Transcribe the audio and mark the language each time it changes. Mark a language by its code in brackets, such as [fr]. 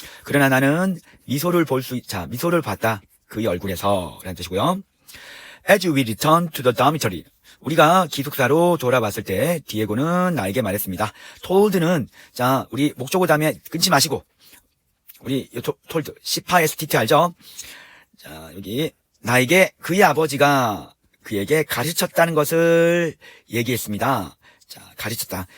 [ko] 그러나 나는 미소를 미소를 봤다. 그의 얼굴에서. 라는 뜻이고요. [en] As we returned to the dormitory. [ko] 우리가 기숙사로 돌아왔을 때 디에고는 나에게 말했습니다. told는 우리 목적어 다음에 끊지 마시고 우리 told 18STT 알죠? 여기 나에게 그의 아버지가 그에게 가르쳤다는 것을 얘기했습니다. 가르쳤다.